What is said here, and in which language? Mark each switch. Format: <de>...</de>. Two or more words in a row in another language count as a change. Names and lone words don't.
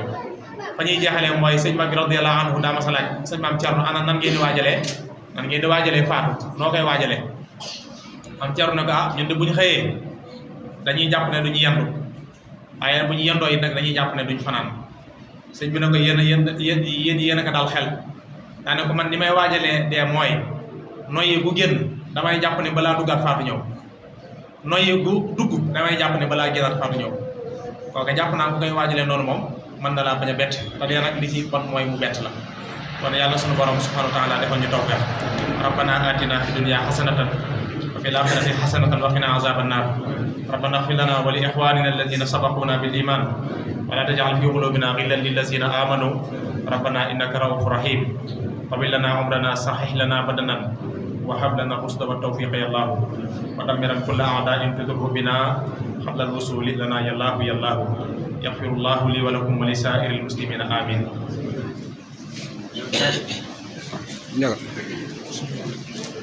<wo>fa ñuy jeexalee mooy sëñ Maam bi</wo> <ar>رضي الله عنه</ar> <wo>daa ma sa laaj sëñ Maam Cerno ana nan ngeen di waajalee faatu noo koy waajalee Maam Cerno ne ko ñun de bu ñu xëyee dañuy jàpp ne duñu yendu waaye bu ñu yendoo it nag dañuy jàpp ne duñ fanaan sëñ bi ne ko yéen a ko dal xel daane ko man ni may waajalee dee mooy noyyi gu génn damay jàpp ne balaa duggaat faatu ñëw noyyi gu dugg damay jàpp ne balaa génnaat faatu ñëw kooka jàpp naa ko koy waajalee noonu moom mën na laa bañ a bett te dee nag li ci bon mooy mu bett la kon yàlla sunu borom</wo> <ar>سبحانه وتعالى</ar> <wo>defal ñu tawfiq</wo> <ar>ربنا آتنا في الدنيا حسنة وفي الآخرة حسنة و fil akhirati hasanatan wa قنا عذاب النار ربنا اغفر لنا ولإخواننا الذين سبقونا بالإيمان ولا تجعل في قلوبنا غلا للذين آمنوا ربنا إنك رءوف رحيم طوّل لنا عمرنا صحح لنا بدنا وهب لنا الرشد والتوفيق يا الله ودمر كل أعداء تضر بنا قبل الوصول لنا يا الله يا الله يغفر الله لي ولكم ولسائر المسلمين آمين</ar>